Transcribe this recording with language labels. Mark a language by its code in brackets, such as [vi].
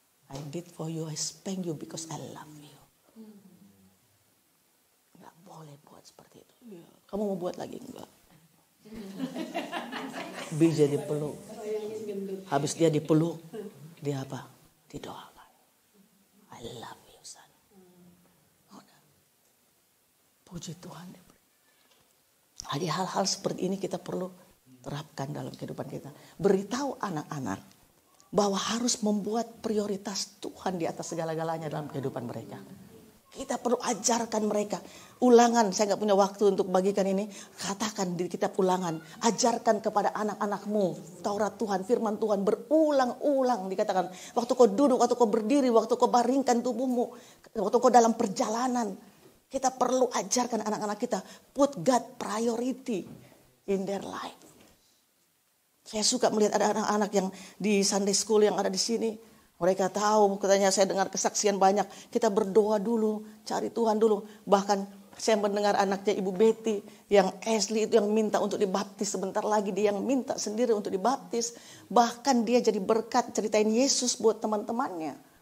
[en] I did for you, I spank you because I love you. [id] Enggak boleh buat seperti itu. Kamu mau buat lagi enggak? BJ dipeluk. Habis dia dipeluk, dia apa? Didoakan. [en] I love you. [id] Puji Tuhan. Jadi hal-hal seperti ini kita perlu terapkan dalam kehidupan kita. Beritahu anak-anak bahwa harus membuat prioritas Tuhan di atas segala-galanya dalam kehidupan mereka. Kita perlu ajarkan mereka. Ulangan, saya gak punya waktu untuk bagikan ini. Katakan di kitab Ulangan. Ajarkan kepada anak-anakmu Taurat Tuhan, firman Tuhan berulang-ulang. Dikatakan waktu kau duduk, waktu kau berdiri, waktu kau baringkan tubuhmu, waktu kau dalam perjalanan. Kita perlu ajarkan anak-anak kita [en] put God priority in their life. [id] Saya suka melihat ada anak-anak yang di Sunday School yang ada di sini. Mereka tahu, katanya saya dengar kesaksian banyak. Kita berdoa dulu, cari Tuhan dulu. Bahkan saya mendengar anaknya Ibu Betty yang Ashley itu yang minta untuk dibaptis. Sebentar lagi dia yang minta sendiri untuk dibaptis. Bahkan dia jadi berkat ceritain Yesus buat teman-temannya.